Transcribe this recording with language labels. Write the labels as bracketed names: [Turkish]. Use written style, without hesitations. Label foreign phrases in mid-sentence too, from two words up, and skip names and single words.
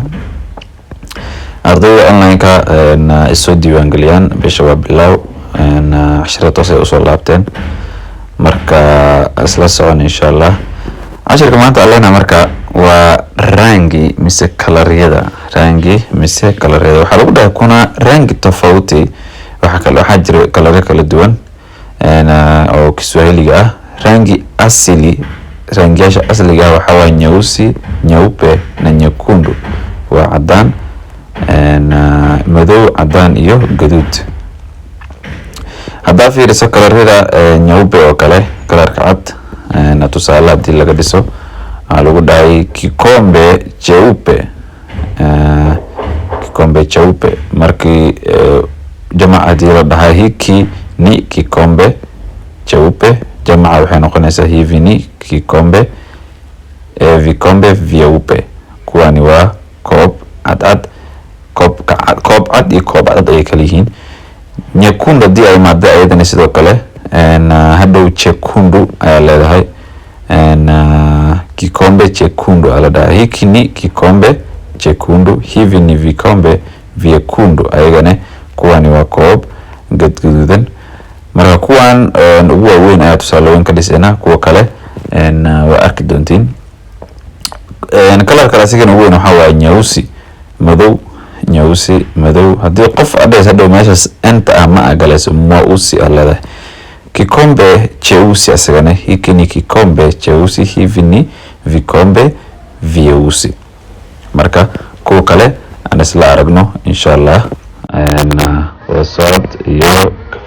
[Somali] ardayda online-ka isoo diiwaangeliyaan bisha waa bilow cashiro toos ay usoo laabteen marka isla socon [Arabic] إن شاء الله. [Somali] cashirka maanta alleena marka waa rangi mise kalaryada waxaa lagu dhahay [Swahili] kuna rangi tofauti [Somali] waxaa jira kalare kala duwan oo Kiswahiliga ah. [Swahili] Rangi asili [Somali] rangiyaasha asliga waxaa waa [Swahili] nyeusi, nyeupe na nyekundu, [Somali] waa cadaan madow, cadaan iyo gaduud. haddaa fiiriso kalaryada nyeupe oo kale kalarka cad na tusaale hadii laga dhiso lagu dhahay [Swahili] kikombe cheupe [Somali] markii jamaca hadii la dhahay [Swahili] hiki ni kikombe cheupe, [Somali] jamaca waxay noqonaysaa [Swahili] hivi ni kikombe vikombe vyeupe. [Somali] kuwani waa koob cad iyo koob cad ay kala yihiin. nyekundu hadii ay maada ayadana sidoo kale hadhow chekundu ayaa leedahay [Swahili] kikombe chekundu [Somali] ala dhahay [Swahili] hiki ni kikombe chekundu, hivi ni vikombe vyekundu. [Somali] ayagana kuwani waa koob gaduudan. marka kuwan ugu waaweyn ayaa tusaalooyin ka dhisayna, kuwa kale waa arki doontiin. kalar kale asigana ugu weyn waxaa waa nyeusi madow. hadii qof adhays hadhow meeshaas inta ma agalayso mweusi leedahay. [Swahili] kikombe cheusi [Somali] asagana [Swahili] hiki ni kikombe cheusi, hivi ni vikombe vyeusi. [Somali] marka kuwa kale aan isla aragno [Arabic] إن شاء الله. [Somali] wada socod iyo